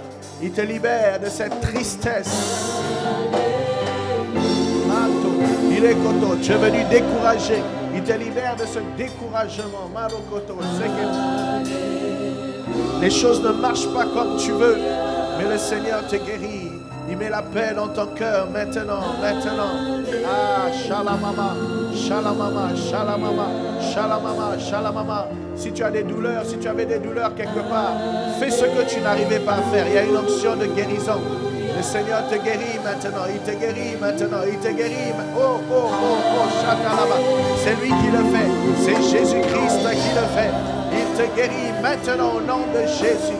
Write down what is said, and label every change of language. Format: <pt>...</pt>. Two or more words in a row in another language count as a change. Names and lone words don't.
<fr>Il te libère de cette tristesse. Il est koto, tu es venu décourager. Il te libère de ce découragement. Marokoto, les choses ne marchent pas comme tu veux, mais le Seigneur te guérit. Il met la paix dans ton cœur maintenant. Ah, shalamama, shalamama, shalamama, shalamama, shalamama. Si tu as des douleurs, si tu avais des douleurs quelque part, fais ce que tu n'arrivais pas à faire. Il y a une onction de guérison. Le Seigneur te guérit maintenant. Il te guérit maintenant. Il te guérit. Oh, oh, oh, oh, shakalama. C'est lui qui le fait. C'est Jésus-Christ qui le fait. Il te guérit maintenant au nom de Jésus.</fr>